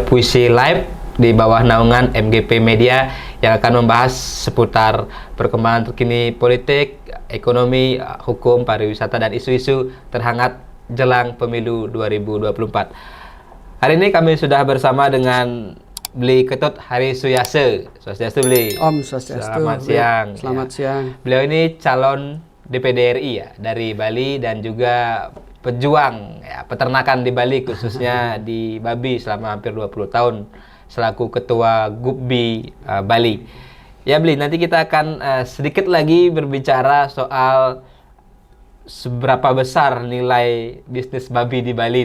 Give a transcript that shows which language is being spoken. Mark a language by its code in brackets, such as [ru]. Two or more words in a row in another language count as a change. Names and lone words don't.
[id] Puisi Live di bawah naungan MGP Media yang akan membahas seputar perkembangan terkini politik, ekonomi, hukum, pariwisata, dan isu-isu terhangat jelang pemilu 2024. Hari ini kami sudah bersama dengan Bli Ketut Hari Suyase. Swastiastu, Bli. Om Swastiastu. Selamat siang. Selamat siang. Beliau ini calon DPD RI ya, dari Bali dan juga pejuang ya, peternakan di Bali, khususnya di babi selama hampir 20 tahun selaku ketua GUPBI Bali. Ya, Bli, nanti kita akan sedikit lagi berbicara soal seberapa besar nilai bisnis babi di Bali.